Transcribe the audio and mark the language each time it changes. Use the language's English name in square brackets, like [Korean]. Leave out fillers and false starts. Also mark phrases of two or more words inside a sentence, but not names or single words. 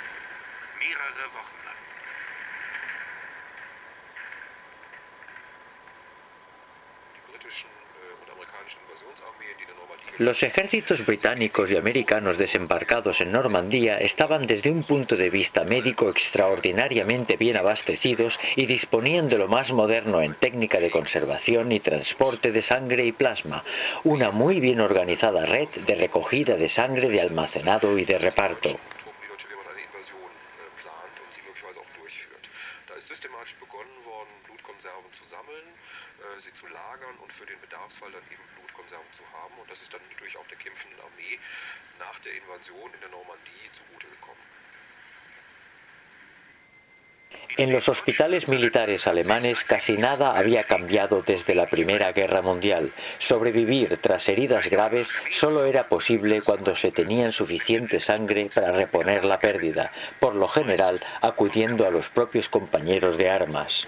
[Spanish] Los ejércitos británicos y americanos desembarcados en Normandía estaban desde un punto de vista médico extraordinariamente bien abastecidos y disponían de lo más moderno en técnica de conservación y transporte de sangre y plasma, una muy bien organizada red de recogida de sangre, de almacenado y de reparto. [German] sie zu lagern und für den Bedarfsfall dann eben Blutkonserven zu haben. Und das ist dann natürlich auch der kämpfenden Armee nach der Invasion in der Normandie zugute gekommen. [Spanish] En los hospitales militares alemanes casi nada había cambiado desde la Primera Guerra Mundial. Sobrevivir tras heridas graves solo era posible cuando se tenía suficiente sangre para reponer la pérdida, por lo general acudiendo a los propios compañeros de armas.